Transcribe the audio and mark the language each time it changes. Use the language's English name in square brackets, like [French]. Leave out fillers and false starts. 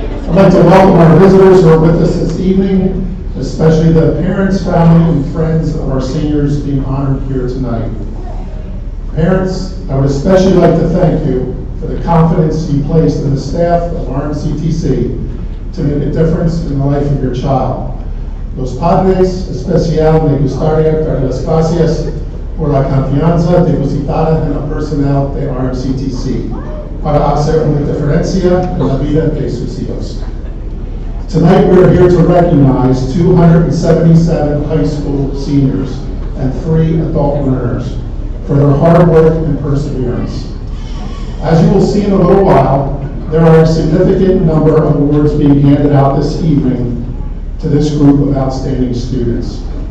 [English] I'd like to welcome our visitors who are with us this evening, especially the parents, family, and friends of our seniors being honored here tonight. Parents, I would especially like to thank you for the confidence you placed in the staff of RMCTC to make a difference in the life of your child. [Spanish] Los padres especial me gustaría dar las gracias por la confianza depositada en el personal de RMCTC para hacer una diferencia en la vida de sus hijos. [English] Tonight we are here to recognize 277 high school seniors and 3 adult learners for their hard work and perseverance. As you will see in a little while, there are a significant number of awards being handed out this evening to this group of outstanding students.